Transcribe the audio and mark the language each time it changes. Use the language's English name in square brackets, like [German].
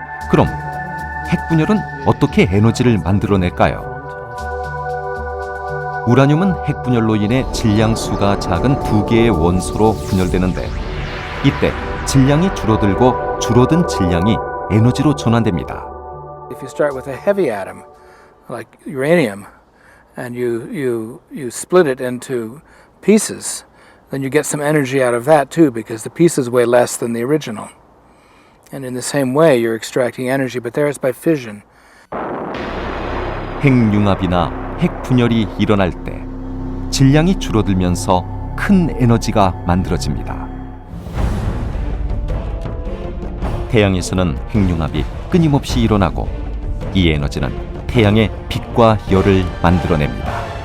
[Korean] 그럼 핵분열은 어떻게 에너지를 만들어낼까요? 우라늄은 핵분열로 인해 질량수가 작은 두 개의 원소로 분열되는데 이때 질량이 줄어들고 줄어든 질량이 에너지로 전환됩니다. [English] If you start with a heavy atom, like uranium, and you split it into pieces, then you get some energy out of that too, because the pieces weigh less than the original. And in the same way, you're extracting energy, but there it's by fission. [Korean] 핵융합이나 핵분열이 일어날 때 질량이 줄어들면서 큰 에너지가 만들어집니다. 태양에서는 핵융합이 끊임없이 일어나고 이 에너지는 태양의 빛과 열을 만들어냅니다.